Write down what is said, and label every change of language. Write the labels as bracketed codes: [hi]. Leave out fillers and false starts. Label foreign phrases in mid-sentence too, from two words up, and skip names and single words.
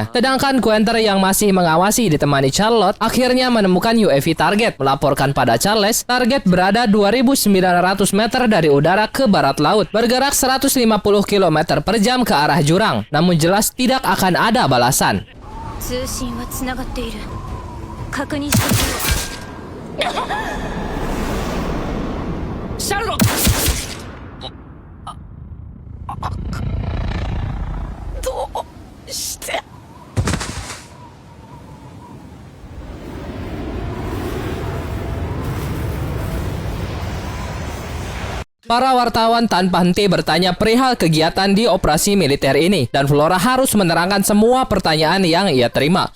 [id] Sedangkan Quenter yang masih mengawasi ditemani Charlotte akhirnya menemukan UAV target, melaporkan pada Charles target berada 2.900 meter dari udara ke barat laut, bergerak 150 km per jam ke arah jurang, namun jelas tidak akan ada balasan. [ja] 通信はつながっている。確認してみよう。シャルロット。どうして。 [id] Para wartawan tanpa henti bertanya perihal kegiatan di operasi militer ini, dan Flora harus menerangkan semua pertanyaan yang ia terima.